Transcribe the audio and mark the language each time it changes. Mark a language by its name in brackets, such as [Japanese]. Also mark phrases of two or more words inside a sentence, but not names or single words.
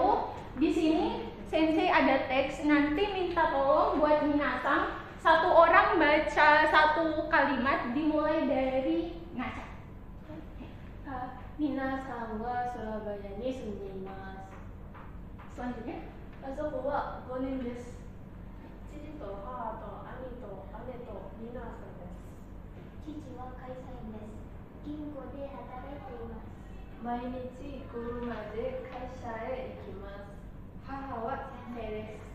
[Indonesian] Di sini Sensei ada teks, nanti minta tolong buat Minasan satu orang baca satu kalimat dimulai dari Nacha. [Japanese] みなさんはスラバヤに住んでいます. [Indonesian] Selanjutnya, [Japanese] あそこは五人です. 父と母と兄と姉とみんな遊んです。父は会社員です。銀行で働いています。毎日車で会社へ行きます。母は先生です。